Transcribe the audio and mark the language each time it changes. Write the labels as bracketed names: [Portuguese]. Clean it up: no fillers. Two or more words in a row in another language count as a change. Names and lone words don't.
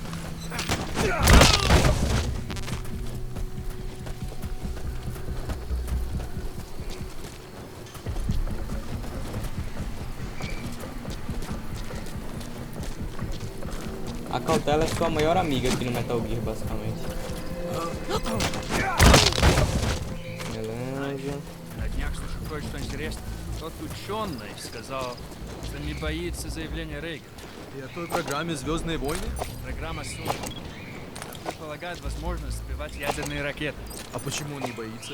[Portuguese] A cautela é sua maior amiga aqui no Metal Gear, basicamente. Beleza. [Russian] На днях слышу кое-что интересное. Тот ученый сказал, что не боится заявления Рейгана. И о той программе «Звездные войны»? Программа Сумма предполагает возможность сбивать ядерные ракеты. А почему он не боится?